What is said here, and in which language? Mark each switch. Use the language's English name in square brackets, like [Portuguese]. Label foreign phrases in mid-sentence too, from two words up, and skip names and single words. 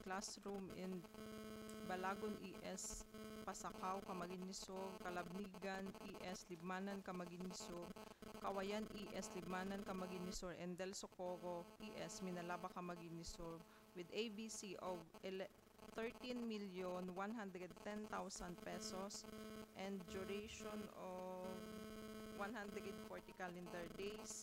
[English] Classroom in Balagon ES, Pasakaw, Camarines-Sur, Calabnigan ES, Libmanan, Camarines-Sur, Kawayan ES, Libmanan, Camarines-Sur, and Del Socorro ES, Minalaba, Camarines-Sur, with ABC of 13,110,000 pesos and duration of 140 calendar days.